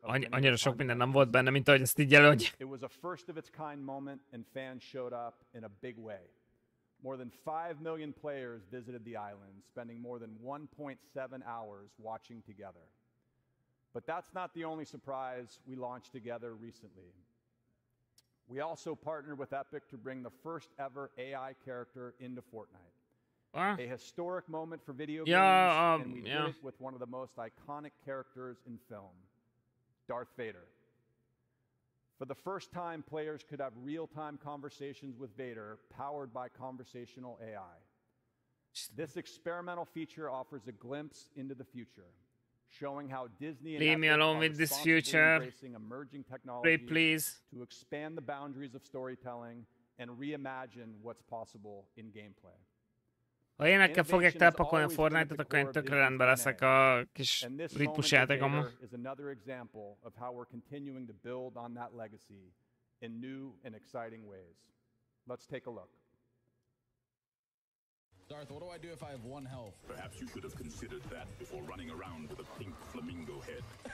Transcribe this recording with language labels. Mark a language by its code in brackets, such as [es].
[hu] Annyira sok minden nem volt benne, mint ahogy ezt így jelölt. [en] It was a first of its kind moment and fans showed up in a big way. More than 5 million players visited the island, spending more than 1.7 hours watching together. But that's not the only surprise we launched together recently. We also partnered with Epic to bring the first ever AI character into Fortnite. A historic moment for video games, and we did it with one of the most iconic characters in film, Darth Vader. For the first time, players could have real-time conversations with Vader, powered by conversational AI. This experimental feature offers a glimpse into the future, showing how Disney and Epic are responsibly embracing emerging technologies to expand the boundaries of storytelling and reimagine what's possible in gameplay. [hu] Ha énekkel fogják telpakolni a Fortnite-ot, akkor én tökre rendben leszek a kis ritmus játékommal. [en] Is another example of how we're continuing to build on that legacy in new and exciting ways. Let's take a look. Darth, what do I do if I have 1 health? Perhaps you should have considered that before running around with a pink flamingo head.